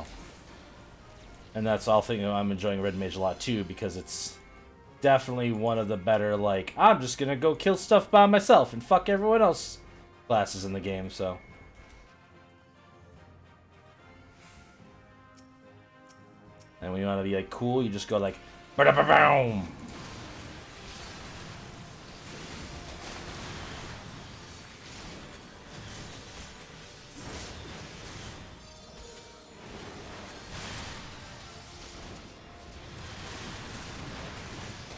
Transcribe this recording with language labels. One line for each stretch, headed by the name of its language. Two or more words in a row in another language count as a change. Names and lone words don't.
English: And that's all thing I'm enjoying Red Mage a lot too, because it's definitely one of the better, I'm just gonna go kill stuff by myself and fuck everyone else classes in the game, so. And when you want to be cool, you just go ba-da-ba-boom. Earth